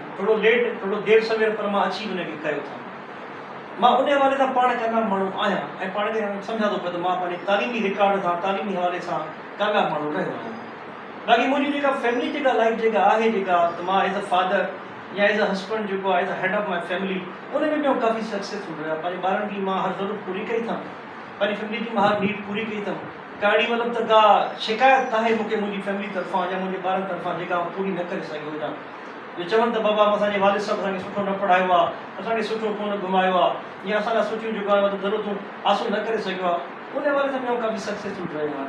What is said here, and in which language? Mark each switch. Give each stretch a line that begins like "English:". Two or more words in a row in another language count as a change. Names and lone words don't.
Sindhi: थोरो लेट थोरो देरि सवेर पर मां अचीव उनखे कयो अथमि। मां उन हवाले सां पाण कामयाब माण्हू आहियां ऐं पाण खे सम्झां थो पियो त मां पंहिंजे तालीमी रिकॉर्ड सां तालीमी हवाले सां कामयाब माण्हू रहियो आहियां। बाक़ी मुंहिंजी जेका फैमिली जेका लाइफ जेका आहे जेका त मां
English: as a father
Sindhi: या
English: as a husband
Sindhi: जेको आहे
English: as a head of my family
Sindhi: उन में बि काफ़ी सक्सेसफुल रहियो। पंहिंजे ॿारनि जी मां हर ज़रूरत पूरी कई अथमि, पंहिंजी फैमिली जी मां हर नीड पूरी कई अथमि। का अहिड़ी मतिलबु त का शिकायत आहे मूंखे मुंहिंजी फैमिली तरफ़ां या मुंहिंजे ॿारनि तरफ़ां जेका पूरी न करे सघियो हुजां। जो चवनि त बाबा असांजे वालिद साहिबु असांखे सुठो न पढ़ायो आहे, असांखे सुठो कोन घुमायो आहे या असां लाइ सुठियूं जेको आहे मतिलबु ज़रूरतूं हासिलु न करे सघियो आहे, उन हवाले सां मां काफ़ी सक्सेसफुल रहियो आहियां।